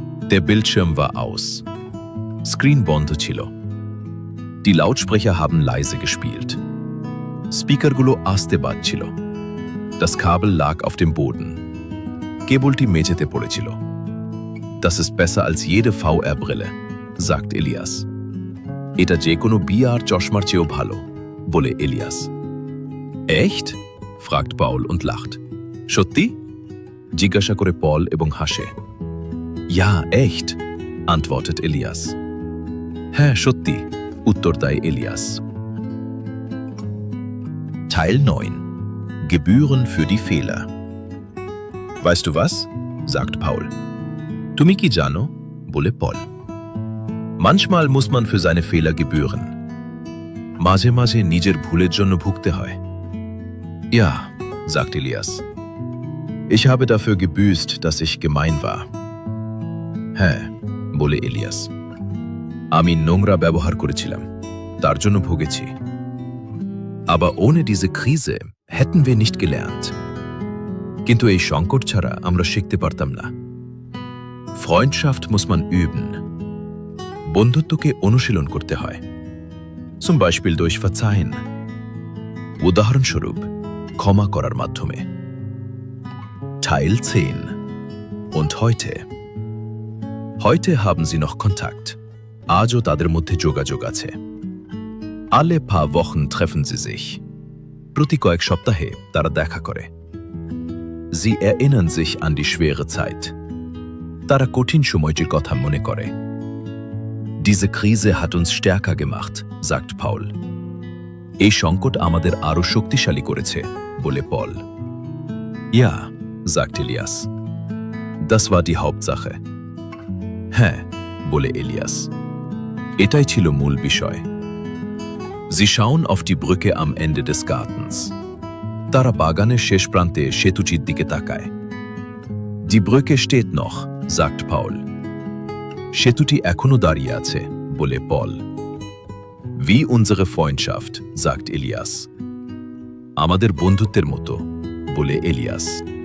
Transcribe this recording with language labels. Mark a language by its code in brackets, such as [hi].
[de] Der Bildschirm war aus. [bn] Screen বন্ধ ছিল। [de] Die Lautsprecher haben leise gespielt. [bn] স্পিকারগুলো আস্তে বাজছিল। [de] Das Kabel lag auf dem Boden. [bn] কেবলটি মেঝেতে পড়েছিল। [de] Das ist besser als jede VR-Brille, sagt Elias. [bn] এটা যে কোনো VR চশমার চেয়েও ভালো, বলে Ilias. [de] Echt? fragt Paul und lacht. [bn] সত্যি? জিজ্ঞাসা করে পল এবং হাসে। [de] Ja, echt, antwortet Elias. [bn] হ্যাঁ, সত্যি, উত্তর দেয় Ilias. [de] Teil 9. Gebühren für die Fehler. Weißt du was? sagt Paul. [bn] তুমি কি জানো? বলে পল। [de] Manchmal muss man für seine Fehler gebühren. [bn] মাঝে মাঝে নিজের ভুলের জন্য ভুগতে হয়। [de] Ja, sagt Elias. Ich habe dafür gebüßt, dass ich gemein war. [bn] হ্যাঁ, বলে এলিয়াস। আমি নোংরা ব্যবহার করেছিলাম, তার জন্য ভুগেছি। [de] Aber ohne diese Krise hätten wir nicht gelernt. [bn] কিন্তু এই সংকট ছাড়া আমরা শিখতে পারতাম না। [de] Freundschaft muss man üben. [bn] বন্ধুত্বকে অনুশীলন করতে হয়। [de] Zum Beispiel durch Verzeihen. [bn] উদাহরণস্বরূপ, ক্ষমা করার মাধ্যমে। [de] Teil 10. Und heute? Heute haben sie noch Kontakt. [bn] আজও তাদের মধ্যে যোগাযোগ আছে। [de] Alle paar Wochen treffen sie sich. [bn] প্রতি কয়েক সপ্তাহে তারা দেখা করে। [de] Sie erinnern sich an die schwere Zeit. [bn] তারা কঠিন সময়টির কথা মনে করে। [de] Diese Krise hat uns stärker gemacht, sagt Paul. [bn] এই সংকট আমাদের আরো শক্তিশালী করেছে, বলে পল। [de] Ja, sagt Elias. Das war die Hauptsache. [bn] হ্যাঁ, বলে এলিয়াস। এটাই ছিল মূল বিষয়। [de] Sie schauen auf die Brücke am Ende des Gartens. [bn] তারা বাগানের শেষ প্রান্তে সেতুটির দিকে তাকায়। [de] Die Brücke steht noch, sagt Paul. [bn] সেতুটি এখনো দাঁড়িয়ে আছে, বলে পল। [de] Wie unsere Freundschaft, sagt Elias. [bn] আমাদের বন্ধুত্বের মতো, বলে এলিয়াস।